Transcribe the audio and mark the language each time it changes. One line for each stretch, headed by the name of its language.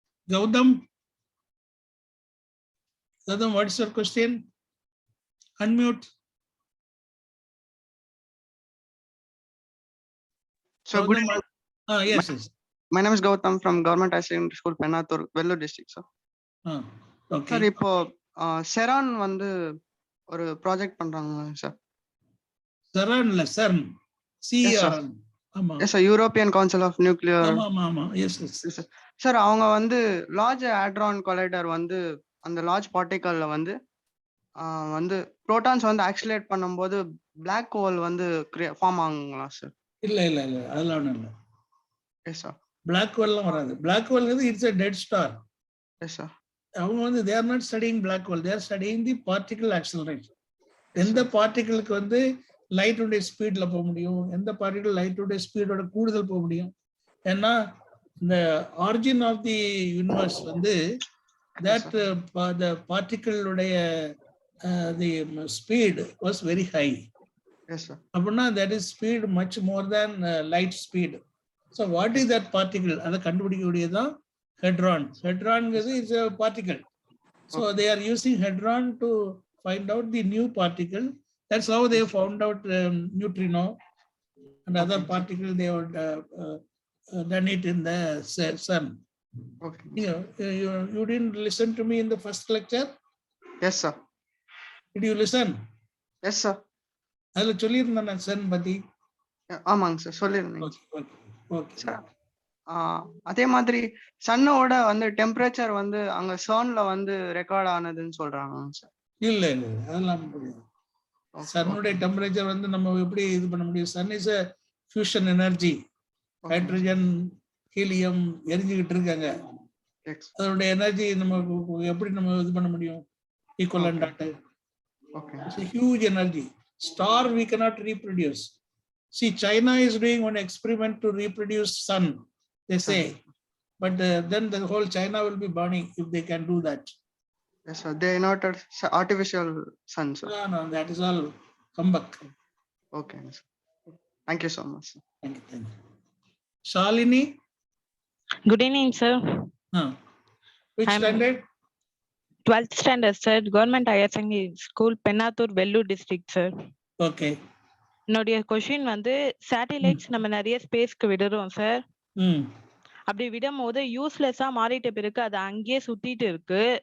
English: Gautam, what is your question? Unmute. So good evening. Yes. My name is Gautam from Government High Secondary School, Penathur, Vellore district, sir. Okay. Sir,
Tamil: இப்போ செரான் வந்து ஒரு project பண்றாங்க sir. செரான் இல்ல, CERN. CERN. ஆமா.
English: Yes sir, European council of nuclear.
Tamil: ஆமா. Yes sir. Sir அவங்க வந்து large hadron collider வந்து அந்த லார்ஜ் பார்ட்டிகல்ல வந்து புரோட்டான்ஸ் வந்து ஆக்சிலேட் பண்ணும்போது பிளாக் ஹோல் வந்து ஃபார்ம் ஆகுங்களா சார்? இல்ல அதெல்லாம் ஒண்ணும் இல்ல.
English: Yes sir.
Tamil: பிளாக் ஹோல்லாம் வராது.
English: Black hole வந்து it's a dead star. Yes sir.
Tamil: அவங்க வந்து
English: they are not studying black hole, they are studying the particle acceleration.
Tamil: எந்த பார்ட்டிகிளுக்கு வந்து லைட்டுடைய ஸ்பீட்ல போக முடியும், எந்த பார்ட்டிகிள் லைட்டுடைய ஸ்பீடோட கூடுதல் போக முடியும். ஏன்னா இந்த
English: origin of the universe வந்து that the particle
Tamil: உடைய
English: the speed was very high. Yes sir.
Tamil: அப்படின்னா
English: that is speed much more than light speed. So what is that particle?
Tamil: அதை கண்டுபிடிக்கக்கூடியதான் hadron.
English: Hadron is a particle. So they are using hadron to find out the new particle. That's how they found out neutrino and other particle. They would done it in the sun. Okay. You didn't listen to me in the first lecture? Yes sir. Did you listen? Yes sir.
Tamil: அதில் சொல்லியிருந்தேன் நான் Sun பத்தி. ஆமாங்க sir, சொல்லியிருந்தேன்.
English: Okay sir.
Tamil: அதே மாதிரி சன்னோட வந்து temperature வந்து அங்க சர்ன்ல வந்து ரெக்கார்ட் ஆனதுன்னு சொல்றாங்க சார். இல்ல இல்ல அதெல்லாம் முடியாது. சன்னுடைய டெம்பரேச்சர் வந்து நம்ம எப்படி இது பண்ண முடியும்?
English: Sun is a fusion energy.
Tamil: Hydrogen helium எரிஞ்சுக்கிட்டு இருக்காங்க. அதோட எனர்ஜி நம்ம எப்படி நம்ம இது பண்ண முடியும்?
English: Equivalent ஆட்டு. It's a huge energy. Star we cannot reproduce. See, China is doing one experiment to reproduce sun, they say, but then the whole China will be burning if they can do that. Yes, sir. They are not artificial sun, sir. No, that is all humbug. Okay, sir. Thank you so much. Thank you. Shalini. Good evening, sir. Which standard? 12th standard, sir. Government higher secondary school, Pennathur, Vellore district, sir. Okay.
Tamil: என்னுடைய question வந்து satellites நம்ம நிறைய ஸ்பேஸ்க்கு விடுறோம் sir. அப்படி விடும் போது யூஸ்லெஸ்ஸா மாறிட்ட பிறகு அது அங்கேயே சுத்திட்டு இருக்கு.